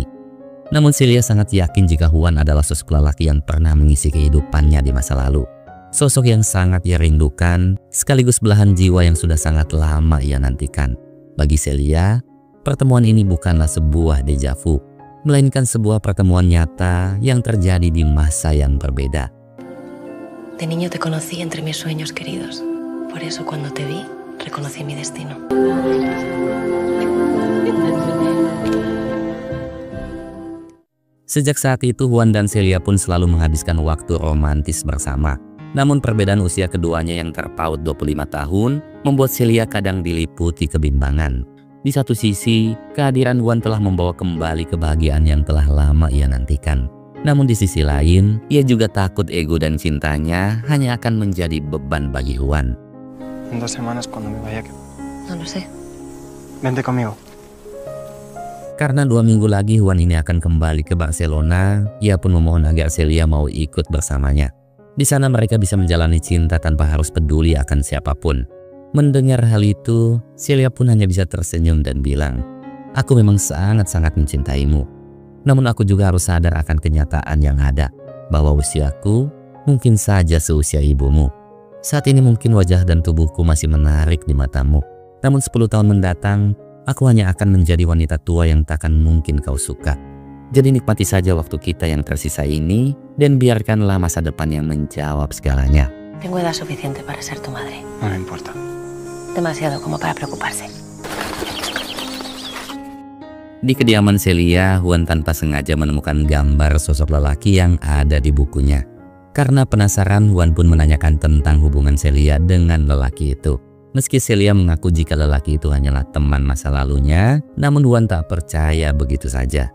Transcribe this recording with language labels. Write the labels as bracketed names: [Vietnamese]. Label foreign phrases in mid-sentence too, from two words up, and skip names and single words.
[Indonesian] Namun Celia sangat yakin jika Juan adalah sosok lelaki yang pernah mengisi kehidupannya di masa lalu. Sosok yang sangat ia rindukan, sekaligus belahan jiwa yang sudah sangat lama ia nantikan. Bagi Celia, pertemuan ini bukanlah sebuah [French] deja vu, [Indonesian] melainkan sebuah pertemuan nyata yang terjadi di masa yang berbeda. [Spanish] De niño te conocí entre mis sueños queridos. Por eso cuando te vi, reconocí mi destino. [Indonesian] Sejak saat itu, Juan dan Celia pun selalu menghabiskan waktu romantis bersama. Namun perbedaan usia keduanya yang terpaut 25 tahun membuat Celia kadang diliputi kebimbangan. Di satu sisi, kehadiran Juan telah membawa kembali kebahagiaan yang telah lama ia nantikan. Namun di sisi lain, ia juga takut ego dan cintanya hanya akan menjadi beban bagi Juan. [Spanish] En 2 semanas cuando me vaya, No lo sé. vente conmigo. [Indonesian] Karena 2 minggu lagi Juan ini akan kembali ke Barcelona, ia pun memohon agar Celia mau ikut bersamanya. Di sana mereka bisa menjalani cinta tanpa harus peduli akan siapapun. Mendengar hal itu, Celia pun hanya bisa tersenyum dan bilang, "Aku memang sangat-sangat mencintaimu. Namun aku juga harus sadar akan kenyataan yang ada, bahwa usiaku mungkin saja seusia ibumu. Saat ini mungkin wajah dan tubuhku masih menarik di matamu. Namun 10 tahun mendatang, aku hanya akan menjadi wanita tua yang takkan mungkin kau suka. Jadi nikmati saja waktu kita yang tersisa ini dan biarkanlah masa depan yang menjawab segalanya." [Spanish] Tengo edad suficiente para ser tu madre. No me importa. Demasiado como para preocuparse. [Indonesian] Di kediaman Celia, Juan tanpa sengaja menemukan gambar sosok lelaki yang ada di bukunya. Karena penasaran, Juan pun menanyakan tentang hubungan Celia dengan lelaki itu. Meski Celia mengaku jika lelaki itu hanyalah teman masa lalunya, namun Juan tak percaya begitu saja.